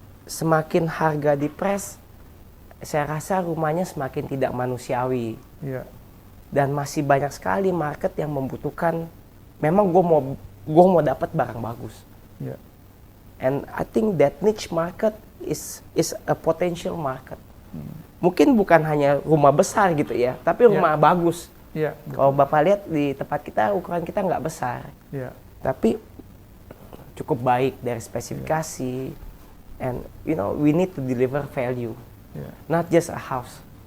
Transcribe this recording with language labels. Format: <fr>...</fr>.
<id>Semakin harga dipres, saya rasa rumahnya semakin tidak manusiawi. Dan masih banyak sekali market yang membutuhkan, memang gue mau dapat barang bagus.</id> <en>And I think that niche market is a potential market.</en> <id>Mungkin bukan hanya rumah besar gitu ya, tapi rumah bagus. Kalau Bapak lihat di tempat kita, ukuran kita nggak besar. Tapi cukup baik dari spesifikasi.</id> <en>And we need to deliver value. Not just a house.</en>